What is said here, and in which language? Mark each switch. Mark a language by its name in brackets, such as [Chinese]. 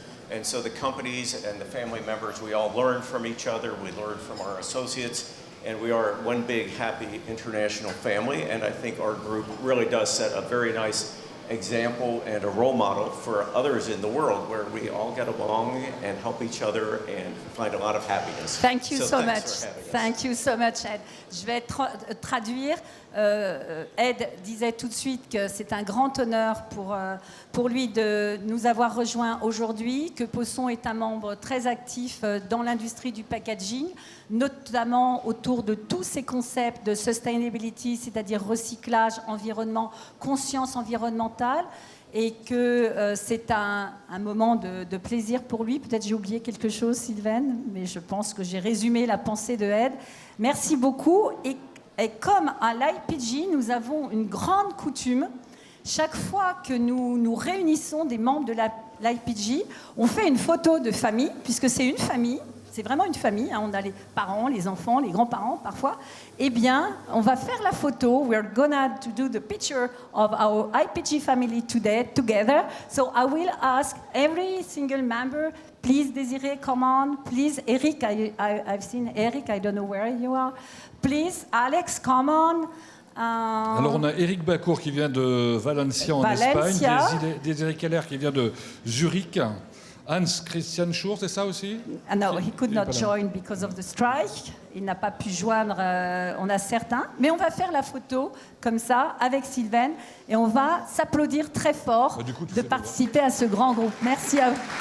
[English] And so the companies and the family members, we all learn from each other, we learn from our associates, and we are one big, happy international family, and I think our group really does set a very nice example and a role model for others in the world where we all get along and help each other and find a lot of happiness. Thank you so thanks much. for having us. Thank you so much, Ed. [French] Je vais traduire. Ed disait tout de suite que c'est un grand honneur pour lui de nous avoir rejoints aujourd'hui, que Posson est un membre très actif dans l'industrie du packaging, notamment autour de tous ces concepts de sustainability, c'est-à-dire recyclage, environnement, conscience environnementale, et que c'est un moment de plaisir pour lui. Peut-être j'ai oublié quelque chose, Sylvaine, mais je pense que j'ai résumé la pensée de Ed. Merci beaucoup. Et comme à l'IPG, nous avons une grande coutume. Chaque fois que nous réunissons des membres de l'IPG, on fait une photo de famille, puisque c'est une famille. C'est vraiment une famille, hein. On a les parents, les enfants, les grands-parents parfois. Eh bien, on va faire la photo. [English] We're gonna to do the picture of our IPG family today together. So I will ask every single member, please, Désiré, come on. Please, Eric, I've seen Eric. I don't know where you are. Please, Alex, come on. [French] Alors on a Eric Bacour qui vient de Valencia en Espagne, Désiré Keller qui vient de Zurich, Hans Christian Schur, c'est ça aussi? [English] No, he could not join because of the strike. [French] Il n'a pas pu joindre, on a certains. Mais on va faire la photo comme ça avec Sylvaine et on va s'applaudir très fort de participer à ce grand groupe. Merci à vous.